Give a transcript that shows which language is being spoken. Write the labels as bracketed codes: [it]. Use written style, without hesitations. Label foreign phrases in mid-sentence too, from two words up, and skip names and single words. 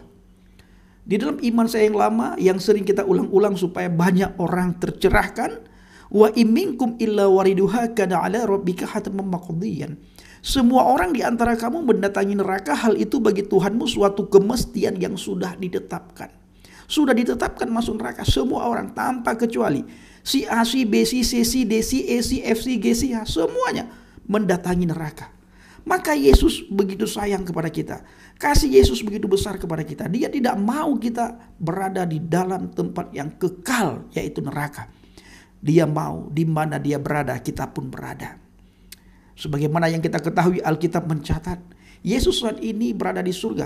[id] Di dalam iman saya yang lama yang sering kita ulang-ulang supaya banyak orang tercerahkan, [ar] وإن منكم إلا واردها كان على ربك حتما مقضيا. [id] Semua orang di antara kamu mendatangi neraka, hal itu bagi Tuhanmu suatu kemestian yang sudah ditetapkan. Sudah ditetapkan masuk neraka semua orang tanpa kecuali. Si A, si B, si C, si D, si E, si F, si G, si H, semuanya mendatangi neraka. Maka Yesus begitu sayang kepada kita. Kasih Yesus begitu besar kepada kita. Dia tidak mau kita berada di dalam tempat yang kekal, yaitu neraka. Dia mau di mana dia berada, kita pun berada. Sebagaimana yang kita ketahui, Alkitab mencatat, Yesus saat ini berada di surga.